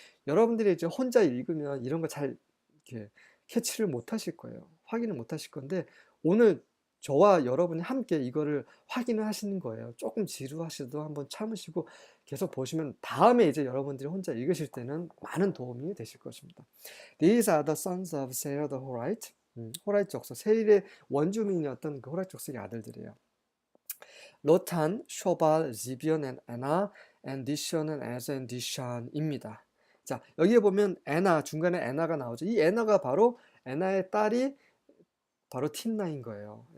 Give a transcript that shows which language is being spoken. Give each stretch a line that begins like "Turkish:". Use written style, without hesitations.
Korean: 여러분들이 이제 혼자 읽으면 이런 거 잘 이렇게 캐치를 못 하실 거예요. 확인을 못 하실 건데 오늘 저와 여러분이 함께 이거를 확인을 하시는 거예요. 조금 지루하셔도 한번 참으시고 계속 보시면 다음에 이제 여러분들이 혼자 읽으실 때는 많은 도움이 되실 것입니다.
English: These are the sons of Seir the Horite.
Korean: 호라이트 족속, 세일의 원주민이었던 그 호라이트 족속의 아들들이에요. 로탄, 쇼발, 지비온, 에나, 디션은 에서, 디샨입니다. 자, 여기에 보면 에나, 중간에 에나가 나오죠. 이 에나가 바로 에나의 딸이 바로 팀나인 거예요.